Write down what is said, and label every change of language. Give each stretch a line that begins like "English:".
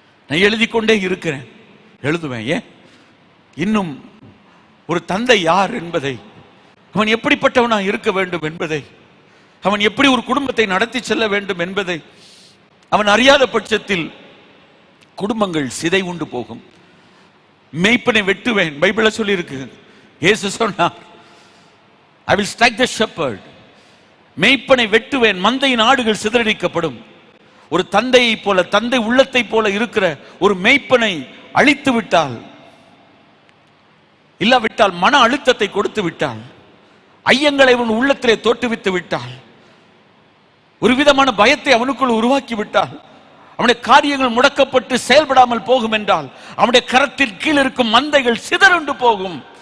Tamil: நான் எழுதி கொண்டே இருக்கிறேன், எழுதுவேன். ஏன்? இன்னும் ஒரு தந்தை யார் என்பதை, அவன் எப்படிப்பட்டவனா இருக்க வேண்டும் என்பதை, அவன் எப்படி ஒரு குடும்பத்தை நடத்தி செல்ல வேண்டும் என்பதை அவன் அறியாத பட்சத்தில் குடும்பங்கள் சிதை உண்டு போகும். மேய்ப்பனை வெட்டுவேன், பைபிள்ல சொல்லி இருக்கு. இயேசு சொன்னார்,
English: I will strike the shepherd.
Tamil: மேய்ப்பனை வெட்டுவேன், மந்தையின் ஆடுகள் சிதறடிக்கப்படும். ஒரு தந்தையை போல, தந்தை உள்ளத்தை போல இருக்கிற ஒரு மேய்ப்பனை அழித்து விட்டால், இல்லாவிட்டால் மன அழுத்தத்தை கொடுத்து விட்டால், ஐயங்களை அவன் உள்ளத்திலே தோற்றுவித்து விட்டால், ஒரு விதமான பயத்தை அவனுக்குள் உருவாக்கி விட்டால், அவனுடைய காரியங்கள் முடக்கப்பட்டு செயல்படாமல் போகும் என்றால், அவனுடைய கரத்தின் கீழ் இருக்கும் மந்தைகள் சிதறுண்டு போகும்.